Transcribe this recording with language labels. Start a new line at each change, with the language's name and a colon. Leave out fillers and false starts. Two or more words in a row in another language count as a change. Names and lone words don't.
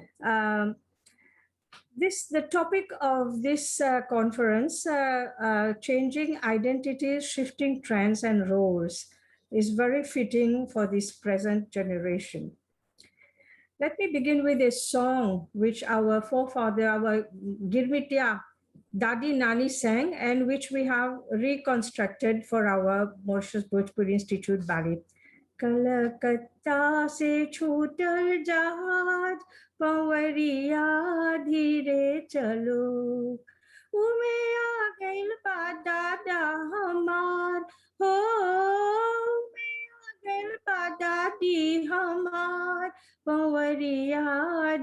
English: The topic of this conference, changing identities, shifting trends and roles, is very fitting for this present generation. Let me begin with a song which our forefather, our Girmitiya
Bhojpuri: दादी नानी
English: sang, and which we have reconstructed for our Mauritius Bhojpuri Institute ballet.
Bhojpuri: कलकता से छूटल जहाज पनवरिया धीरे चलो उमे आ गइल बा दादा हमार हो उमे आ गइल बा दादी हमार पनवरिया